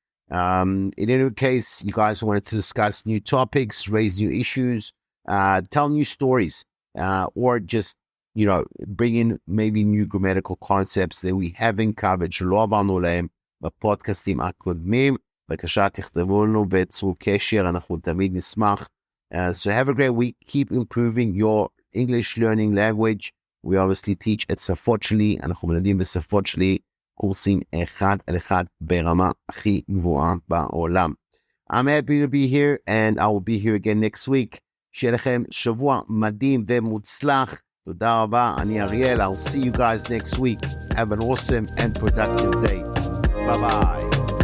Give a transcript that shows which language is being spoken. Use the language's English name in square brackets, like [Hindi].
[English] In any case, you guys wanted to discuss new topics, raise new issues, tell new stories, or just, bring in maybe new grammatical concepts that we haven't covered, [Hebrew] שלא עברנו להם בפודקאסטים הקודמים, בבקשה תכתבו לנו וצרו קשר, אנחנו תמיד נשמח. [English] So have a great week. Keep improving your English learning language. We obviously teach at [Hebrew] שפות-שלי, אנחנו מלמדים בשפות-שלי, קורסים 1-על-1 ברמה הכי גבוהה בעולם. [English] I'm happy to be here and I will be here again next week. [Hebrew] שלכם שבוע מדהים ומוצלח. תודה רבה, אני אריאל. [English] I'll see you guys next week. Have an awesome and productive day. Bye bye.